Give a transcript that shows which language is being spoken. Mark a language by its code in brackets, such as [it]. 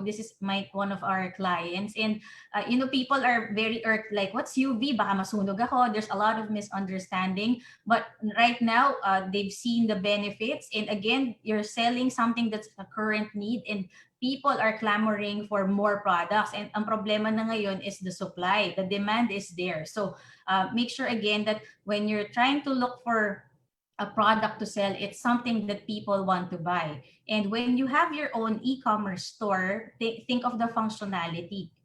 [en] This is one of our clients, and people are very like, what's UV? [tl] Baka masunog ako. [en] There's a lot of misunderstanding. But right now they've seen the benefits, and again, you're selling something that's a current need, and people are clamoring for more products. And [tl] ang problema na ngayon [en] is the supply. The demand is there. So make sure again that when you're trying to look for a product to sell, it's something that people want to buy. And when you have your own e-commerce store, think of the functionality.